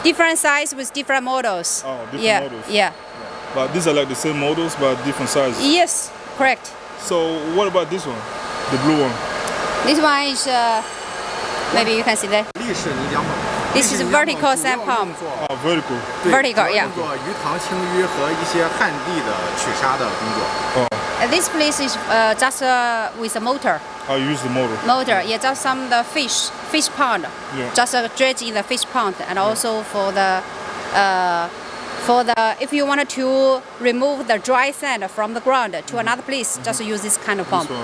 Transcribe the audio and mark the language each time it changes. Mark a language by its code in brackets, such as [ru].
[en] Different size with different models. Oh, different models. Yeah. But these are like the same models but different sizes. Yes, correct. So what about this one, the blue one? This one is maybe you can see that. This is vertical sand pump. Oh, vertical. Vertical, yeah. [zh] 做鱼塘清淤和一些旱地的取沙的工作。 [en] This place is just with a motor. I use the motor. Motor, yeah, just some the fish pond. Yeah. Just dredge in the fish pond, and also for the if you wanted to remove the dry sand from the ground to another place, just use this kind of pump.